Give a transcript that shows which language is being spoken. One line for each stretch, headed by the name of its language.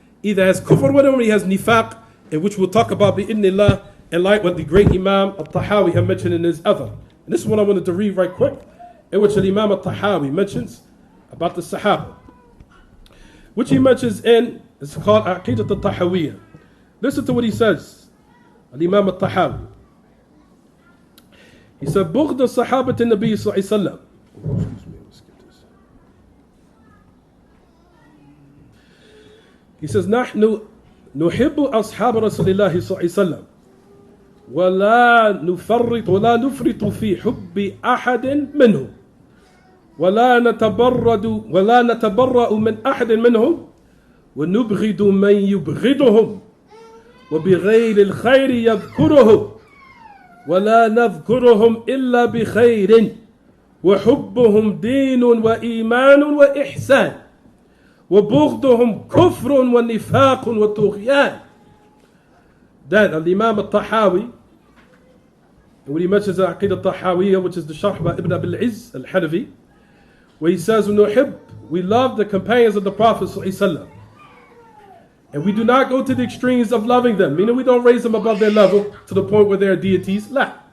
English: Either has kufr with him or he has nifaq, in which we'll talk about bi'idhnillah, and like what the great Imam al-Tahawi had mentioned in his other. And this is what I wanted to read right quick, in which the Imam al-Tahawi mentions about the Sahaba, which he mentions in, it's called Aqidat al-Tahawiyah. Listen to what he says, Imam al-Tahawi. He said,
Arabic: بغض صحابة النبي صلى الله عليه وسلم.
English: He says,
Arabic: نحن نحب أصحاب رسول الله صلى الله عليه وسلم ولا نفرط في حب أحد منهم ولا نتبرأ من أحد منهم ونبغض من يبغضهم وبغير الخير يذكرهم ولا نذكرهم إلا بخير وحبهم دين وإيمان وإحسان وبغضهم كفر ونفاق وطغيان.
English: Then Imam al-Tahawi, when he mentions the Aqidah al-Tahawiyah, which is the Sharh by Ibn Abil Izz al-Hanafi, where he says, we love the companions of the Prophet ﷺ, and we do not go to the extremes of loving them, meaning we don't raise them above their level to the point where they are deities. La.